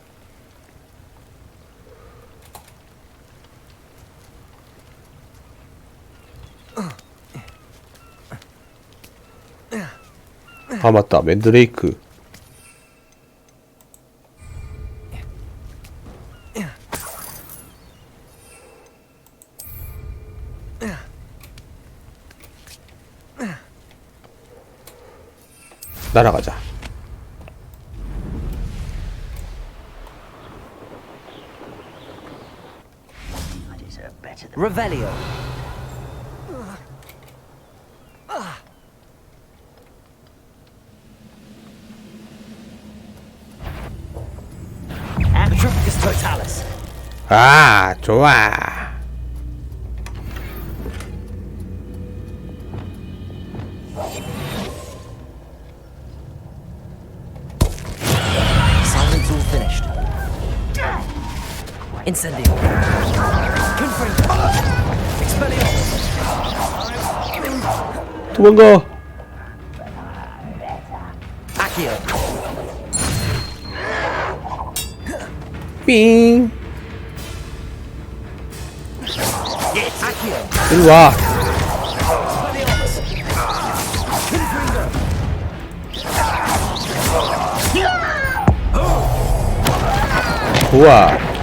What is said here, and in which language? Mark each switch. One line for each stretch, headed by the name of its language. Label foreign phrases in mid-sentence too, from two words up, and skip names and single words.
Korean: 아 맞다, 맨드레이크. 날아가자. Revelio. Atrocus totalis. 아, 좋아.
English: Silence all finished.
Korean: Incendio. Confringo. Expelliarmus. 도망가. Accio. 삥. Accio. 이리 와. 좋아.